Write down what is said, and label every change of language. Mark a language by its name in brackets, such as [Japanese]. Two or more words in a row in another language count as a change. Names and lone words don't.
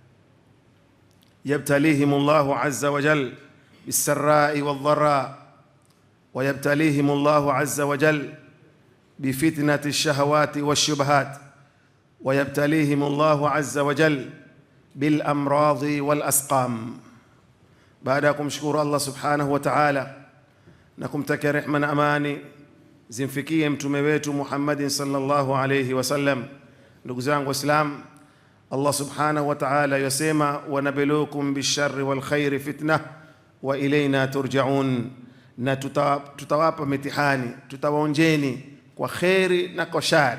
[Arabic] يبتليهم الله عز وجل بالسراء والضراء، ويبتليهم الله عز وجل بفتنة الشهوات والشبهات، ويبتليهم الله عز وجل بالأمراض والأسقام. [Swahili] Baada ya kumshukuru Allah [Arabic] سبحانه وتعالى [Swahili] na kumtakia rehema na amani zimfikie mtume wetu Muhammadin [Arabic] صلى الله عليه وسلم, [Swahili] ndugu zangu Waislamu, Allah [Arabic] سبحانه وتعالى [Swahili] yasema: [Arabic] ونبلوكم بالشر والخير فتنة وإلينا ترجعون, [Swahili] na tutawapa mitihani, tutawaonjeni kwa khairi na kwa shari.